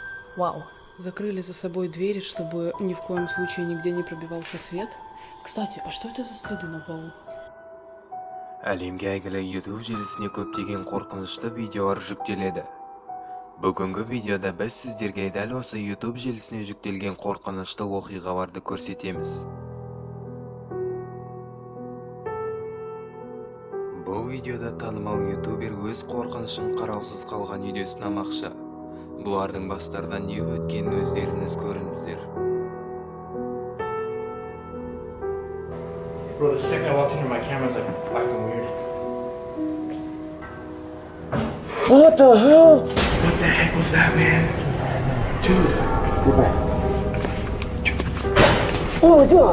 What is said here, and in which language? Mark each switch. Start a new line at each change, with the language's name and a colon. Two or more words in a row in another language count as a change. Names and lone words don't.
Russian: Вау. Закрыли за собой двери, чтобы ни в коем случае нигде не пробивался свет. Кстати, а что это за следы на полу?
Kazakh: Әлемге әйгілі YouTube желісіне көптеген қорқынышты видеолар жүктеледі. Бүгінгі видеода біз сіздерге дәл осы YouTube желісіне жүктелген қорқынышты оқиғаларды көрсетеміз. Бұл видеода танымал ютубер өз қорқынышын қараусыз қалған үйде сынамақшы. Бұлардың бастардан не өткенін өздеріңіз көріңіздер.
English: Bro, the second I walked into my camera's like acting weird. What the hell? What the heck was that, man? Dude. Go back. Oh my god!